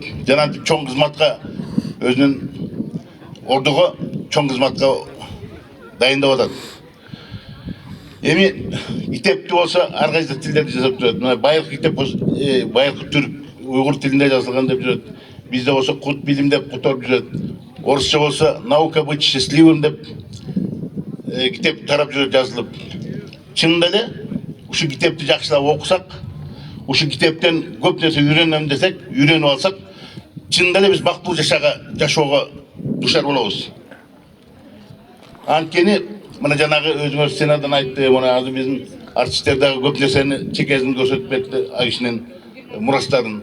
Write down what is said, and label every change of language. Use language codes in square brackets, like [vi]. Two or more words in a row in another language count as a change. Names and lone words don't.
[ky] Жана чоң кызматка, өзүнүн ордуго чоң кызматка дайындап атат. Эми китепти болсо ар кайсы тилдерде жазып жүрөт. Мына байыркы китеп болсо, байыркы түрк, уйгур тилинде жазылган деп жүрөт. Бизде болсо Кут билим деп кутуп жүрөт. Орусча болсо [ru] наука быть счастливым [ky] деп китеп тарап жүрөт, жазылып. Чынында эле ушул китепти жакшылап окусак, ушул китептен көп нерсе үйрөнөм десек, үйрөнүп алсак, чынында эле биз бактылуу жашоого душар болобуз. Анткени мына жанагы өзүңөр сценадан айтты, мына азыр биздин артисттер дагы көп нерсени чекесин көрсөтүп кетти, ак кишинин мурастарын.